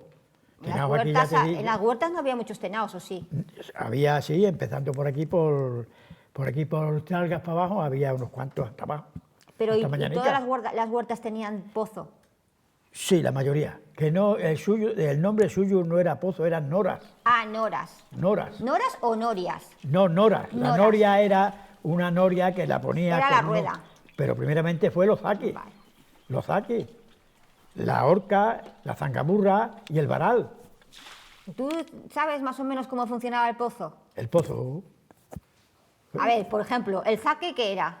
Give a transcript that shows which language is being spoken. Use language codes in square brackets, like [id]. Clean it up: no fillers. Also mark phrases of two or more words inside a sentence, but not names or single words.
[es] En las huertas no había muchos tenaos, ¿o sí? Había, sí, empezando por aquí, por Tralgas para abajo, había unos cuantos hasta abajo. Pero ¿y todas las huertas tenían pozo? Sí, la mayoría. Que no, el nombre suyo no era pozo, eran noras. Ah, noras. Noras. ¿Noras o norias? No, noras. La noria era una noria que la ponía... Era la rueda. Pero primeramente fue los zaques. Vale. Los zaques. La horca, la zangamurra y el varal. ¿Tú sabes más o menos cómo funcionaba el pozo? El pozo. A ver, por ejemplo, ¿el zaque qué era?